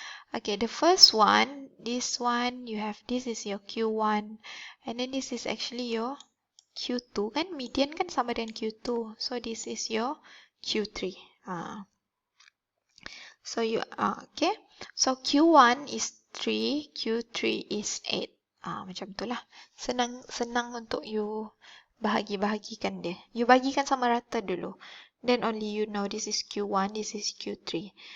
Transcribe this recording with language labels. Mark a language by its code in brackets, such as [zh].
[en] Okay, the first one, this one, you have, this is your Q1. And then this is actually your Q2 kan? [ms] Median kan sama dengan Q2. [en] So this is your Q3. So you, okay. So Q1 is 3, Q3 is 8. [ms] Macam itulah. Senang untuk you bahagi-bahagikan dia. You bagikan sama rata dulu. [en] Then only you know this is Q1, this is Q3.